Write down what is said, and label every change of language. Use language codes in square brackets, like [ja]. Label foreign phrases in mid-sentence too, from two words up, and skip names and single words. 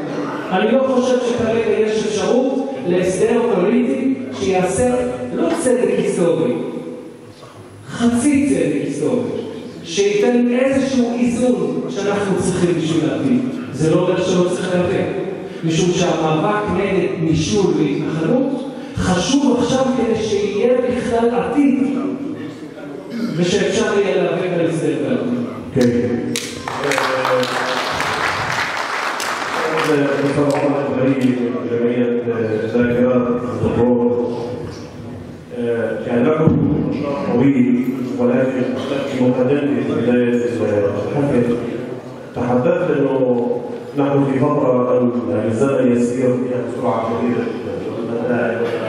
[he] אני לא חושב שכרגע יש אפשרות להסדר פוליטי שיעשה לא צדק היסטורי, חצי צדק היסטורי, שייתן איזשהו איזון שאנחנו צריכים בשביל להביא. זה לא אומר שלא צריך להביא, משום שהמאבק נגד נישול והתנחלות חשוב עכשיו כדי שיהיה בכלל עתיד ושאפשר יהיה להביא על הסדר פוליטי. כן. [ar] طبعا جمعية ذاكرة الظهور كان لكم نشاط طويل، ولكن في مقدمة بداية الحفل تحدثت انه نحن في فترة الزمن يسير فيها بسرعة شديدة جدا،